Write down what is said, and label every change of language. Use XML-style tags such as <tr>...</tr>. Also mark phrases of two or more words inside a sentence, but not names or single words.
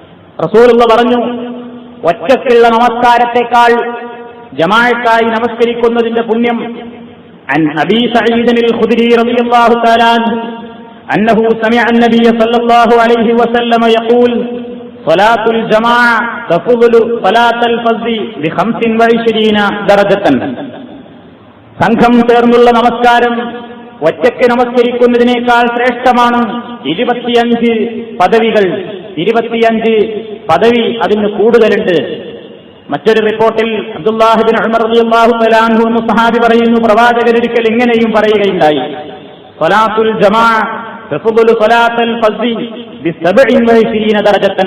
<ml>റസൂലുള്ള പറഞ്ഞു, ഒറ്റയ്ക്കുള്ള നമസ്കാരത്തെക്കാൾ ജമാഅത്തായി നമസ്കരിക്കുന്നതിന്റെ പുണ്യം.</ml> <ar>عن أبي سعيد الخدري رضي الله تعالى عنه أنه سمع النبي صلى الله عليه وسلم يقول صلاة الجماعة تفضل صلاة الفرد ب25 درجة.</ar> <ml>സംഘം ചേർന്നുള്ള നമസ്കാരം ഒറ്റയ്ക്ക് നമസ്കരിക്കുന്നതിനേക്കാൾ ശ്രേഷ്ഠമാണ് 25 പദവികൾ. 25 പദവി അതിന് കൂടുതലുണ്ട്. മറ്റൊരു റിപ്പോർട്ടിൽ അബ്ദുല്ലാഹ് ഇബ്നു ഉമർ</ml> <ar>رضي الله تعالى عنه</ar> <ml>എന്ന സഹാബി പറയുന്നു, പ്രവാചകൻ ഒരിക്കൽ ഇങ്ങനെയും പറയുകയുണ്ടായി,</ml> <ar>صلاة الجماعة تفضل صلاة الفرد ب27 درجة.</ar>